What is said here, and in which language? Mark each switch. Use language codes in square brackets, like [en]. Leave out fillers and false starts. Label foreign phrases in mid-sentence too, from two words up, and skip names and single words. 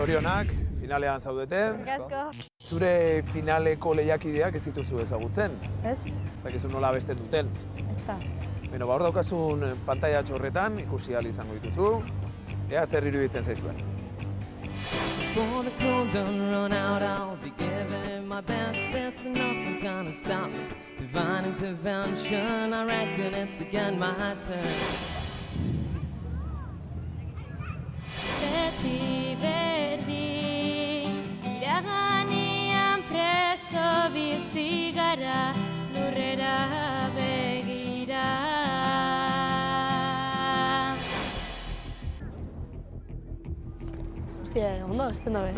[eu] Zorionak, finalean zaudete. Asko. Zure finaleko lehiakideak ez dituzu ezagutzen. Ez? Ez dakizu nola abesten duten. Ez da. Beno, hor daukazun pantailatxo horretan ikusi ahal izango dituzu. Ea zer iruditzen zaizuen. [en] Before the cold done run out, I'll be giving my best. There's nothing's gonna stop me. Divine intervention, I reckon it's again my turn. [eu] Beti berdin, iraganean preso bizi gara, lurrera begira. Hostia, ondo abesten dabe.